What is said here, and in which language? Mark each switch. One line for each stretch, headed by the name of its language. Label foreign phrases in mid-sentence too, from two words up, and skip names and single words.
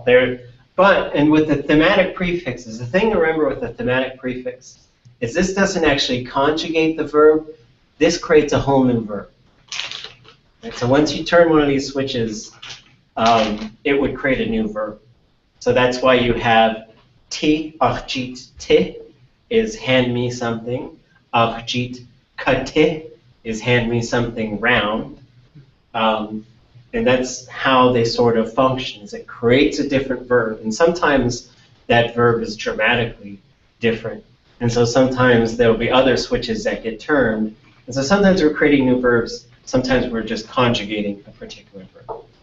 English: And with the thematic prefixes, the thing to remember with the thematic prefix is this doesn't actually conjugate the verb. This creates a whole new verb. Right? So once you turn one of these switches, it would create a new verb. So that's why you have
Tlingit: ti, achjit, ti
English: is hand me something.
Tlingit: Achjit, kate
English: is hand me something round. And that's how they sort of function, is it creates a different verb. And sometimes that verb is dramatically different. And so sometimes there will be other switches that get turned, And so sometimes we're creating new verbs, sometimes we're just conjugating a particular verb.